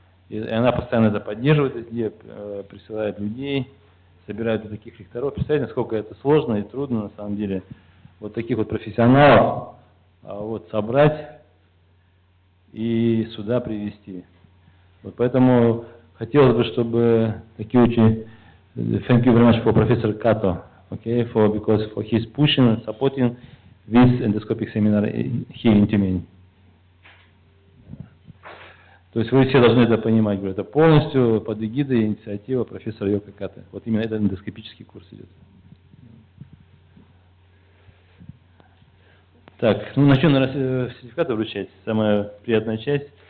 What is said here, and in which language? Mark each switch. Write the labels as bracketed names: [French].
[Russian] И она постоянно это поддерживает везде, присылает людей, собирает вот таких лекторов. Представляете, насколько это сложно и трудно, на самом деле, вот таких вот профессионалов вот, собрать и сюда привести. Вот поэтому хотелось бы, чтобы такие очень... [English] Thank you very much for Professor Kato, okay, because for his pushing and supporting this endoscopic seminar here in Тюмени. [Russian] То есть вы все должны это понимать, говорю, это полностью под эгидой инициатива профессора Йоко Като. Вот именно этот эндоскопический курс идет. Так, ну начнем сертификаты вручать, самая приятная часть.